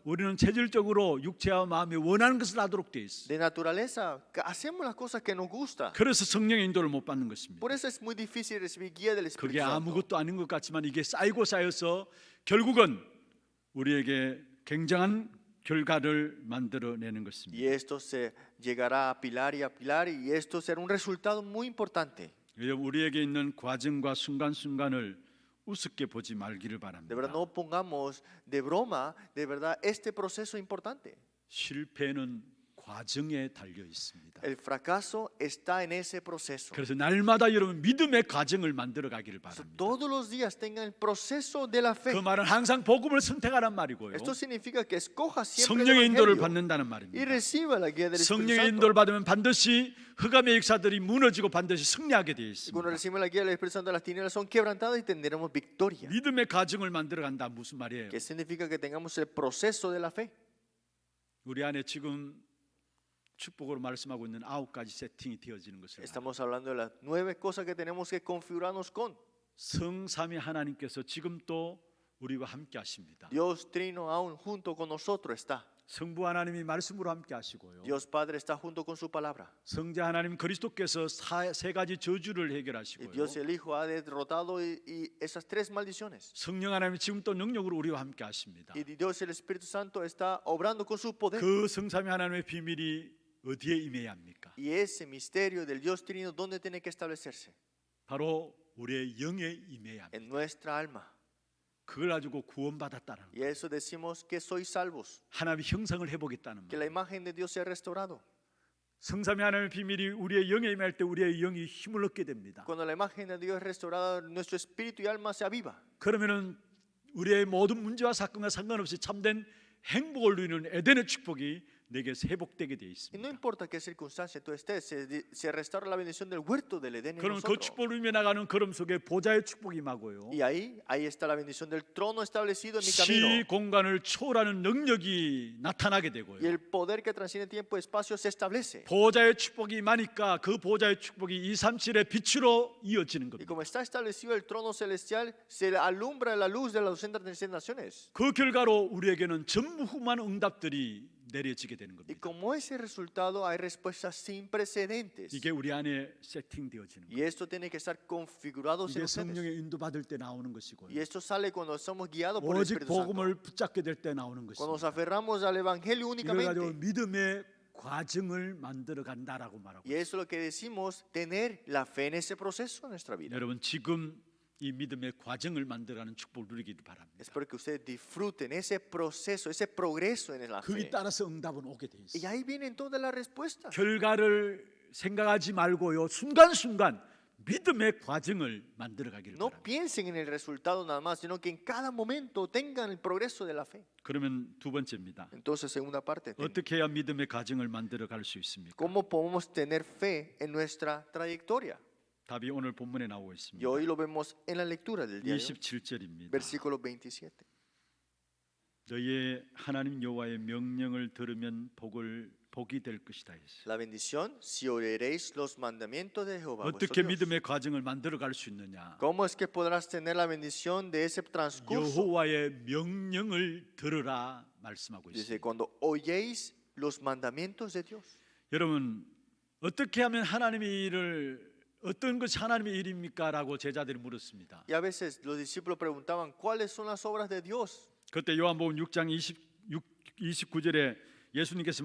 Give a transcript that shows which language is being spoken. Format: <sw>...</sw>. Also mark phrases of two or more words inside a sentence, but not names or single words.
<ko>우리는 체질적으로 육체와 마음에 원하는 것을 하도록 돼 있어요.</ko> <es>De naturaleza, hacemos las cosas que nos gustan.</es> <ko>그래서 성령의 인도를 못 받는 것입니다.</ko> <es>Por eso es muy difícil recibir guía del Espíritu</es> <ko>그게</ko> <es>Santo.</es> <ko>아무것도 아닌 것 같지만 이게 쌓이고 쌓여서 결국은 우리에게 굉장한 결과를 만들어내는</ko> <es>Y</es> <ko>것입니다.</ko> <es>esto se llegará a pilar y esto será un resultado muy importante.</es> <ko>우리에게 있는 과정과 순간순간을 우습게 보지 말기를</ko> <es>De</es> <ko>바랍니다.</ko> <es>verdad, no pongamos de broma, de verdad, este proceso importante.</es> <ko>실패는 과정에 달려 있습니다.</ko> <es>El fracaso está en ese proceso.</es> <ko>그래서 날마다 여러분 믿음의 과정을 만들어 가기를</ko> <es>So,</es> <ko>바랍니다.</ko> <es>todos los días tengan el proceso de la fe.</es> <ko>그 말은 항상 복음을 선택하라는 말이고요.</ko> <es>Esto significa que escoja siempre</es> <ko>성령의</ko> <es>el</es> <ko>인도를</ko> <es>evangelio</es> <ko>받는다는</ko> <es>y</es> <ko>말입니다.</ko> <es>reciba la guía del Espíritu</es> <ko>성령의</ko> <es>Santo.</es> <ko>인도를 받으면 반드시 흑암의 역사들이 무너지고 반드시 승리하게 되어</ko> <es>Y cuando</es> <ko>있습니다.</ko> <es>recibimos la guía del Espíritu Santo, las tinieblas son quebrantadas y tendremos victoria.</es> <ko>믿음의 과정을 만들어 간다 무슨 말이에요?</ko> <es>Que significa que tengamos el proceso de la fe.</es> <ko>우리 안에 지금 축복으로 말씀하고 있는 9가지 세팅이 되어지는 것을</ko> <es>Estamos hablando de las 9 cosas que tenemos que configurarnos con.</es> <ko>성삼위 하나님께서 지금 또 우리와 함께 하십니다.</ko> <es>Dios Trino aún junto con nosotros está.</es> <ko>성부 하나님이 말씀으로 함께 하시고요.</ko> <es>Dios Padre está junto con su palabra.</es> <ko>성자 하나님 그리스도께서 세 가지 저주를</ko> <es>Y</es> <ko>해결하시고요.</ko> <es>Dios el Hijo ha derrotado y esas 3 maldiciones.</es> <ko>성령 하나님이 지금 또 능력으로 우리와 함께 하십니다.</ko> <es>Y Dios el Espíritu Santo está obrando con su poder.</es> <ko>그 성삼위 하나님의 비밀이 어디에 임해야 합니까?</ko> <es>Y ese misterio del Dios Trino, ¿dónde tiene que establecerse?</es> <ko>바로 우리의 영에 임해야 합니다.</ko> <es>En nuestra alma.</es> <ko>그걸 가지고 구원받았다는</ko> <es>Y a eso decimos que sois salvos.</es> <ko>하나님의 형상을 해보겠다는</ko> <es>Que</es> <ko>말.</ko> <es>la imagen de Dios sea restaurado.</es> <ko>성삼위 하나님의 비밀이 우리의 영에 임할 때 우리의 영이 힘을 얻게 됩니다.</ko> <es>Cuando la imagen de Dios es restaurada, nuestro espíritu y alma se aviva.</es> <ko>그러면은 우리의 모든 문제와 사건과 상관없이 참된 행복을 누리는 에덴의 축복이 내게 회복되게 되어</ko> <es>Y no</es> <ko>있습니다.</ko> <es>importa qué circunstancia tú estés, se restaura la bendición del huerto del Edén en</es> <ko>그럼 그</ko> <es>nosotros.</es> <ko>축복을 누리며 나가는 걸음 속에 보좌의 축복이 임하고요.</ko> <es>Y ahí está la bendición del trono establecido en mi</es> <ko>시</ko> <es>camino.</es> <ko>공간을 초월하는 능력이 나타나게</ko> <es>Y</es> <ko>되고요.</ko> <es>el poder que transciende tiempo y espacio se establece.</es> <ko>보좌의 축복이 임하니까 그 보좌의 축복이 237의 빛으로 이어지는</ko> <es>Y</es> <ko>겁니다.</ko> <es>como está establecido el trono celestial, se alumbra la luz de las 236 naciones.</es> <ko>그 결과로 우리에게는 전무후무한 응답들이 내려지게 되는</ko> <es>Y</es> <ko>겁니다.</ko> <es>como ese resultado hay respuestas sin precedentes.</es> <ko>이게 우리 안에 세팅되어지는</ko> <es>Y</es> <ko>거예요.</ko> <es>esto tiene que estar configurado en</es> <ko>이게</ko> <es>ustedes.</es> <ko>성령의 인도받을 때 나오는 것이고요.</ko> <es>Y esto sale cuando somos guiados por el</es> <ko>오직</ko> <es>Espíritu Santo.</es> <ko>복음을 붙잡게 될 때 나오는</ko> <es>Cuando nos</es> <ko>것입니다.</ko> <es>aferramos al Evangelio</es> <ko>이걸 가지고</ko> <es>únicamente.</es> <ko>믿음의 과정을 만들어 간다라고 말하고</ko> <es>Y eso es lo que decimos, tener la fe en ese proceso en nuestra vida.</es> <ko>여러분 지금 이 믿음의 과정을 만들어가는 축복을 누리기를 바랍니다.</ko> <es>Espero que ustedes disfruten ese proceso, ese progreso en la</es> <ko>거기</ko> <es>fe.</es> <ko>따라서 응답은 오게 돼</ko> <es>Y</es> <ko>있어요.</ko> <es>ahí vienen todas las respuestas.</es> <ko>결과를 생각하지 말고요. 순간순간 믿음의 과정을 만들어가기를</ko> <es>No</es> <ko>바랍니다.</ko> <es>piensen en el resultado nada más, sino que en cada momento tengan el progreso de la fe.</es> <ko>그러면 두 번째입니다.</ko> <es>Entonces, segunda parte,</es> <ko>어떻게 해야 믿음의 과정을 만들어갈 수 있습니까?</ko> <es>¿cómo podemos tener fe en nuestra trayectoria?</es> <ko>답이 오늘 본문에 나오고</ko> <es>Y</es> <ko>있습니다.</ko> <es>hoy lo vemos en la lectura del día de hoy,</es> <ko>27절입니다.</ko> <es>versículo 27.</es> <ko>너희의 하나님 여호와의 명령을 들으면 복이 될 것이다 했어요.</ko> <es>La bendición, si oiréis los mandamientos de Jehová.</es> <ko>어떻게</ko> <es>vuestro Dios.</es> <ko>믿음의 과정을 만들어갈 수 있느냐?</ko> <es>¿Cómo es que podrás tener la bendición de ese transcurso?</es> <ko>여호와의 명령을 들으라 말씀하고</ko> <es>Dice,</es> <ko>있습니다.</ko> <es>cuando oyéis los mandamientos de Dios.</es> <ko>여러분 어떻게 하면 하나님의 일을 어떤 것이 하나님의 일입니까?라고 제자들이 물었습니다.</ko> <es>Y a veces los discípulos preguntaban, ¿cuáles son las obras de Dios?</es> <ko>그때 요한복음 6장 29절에 예수님께서</ko>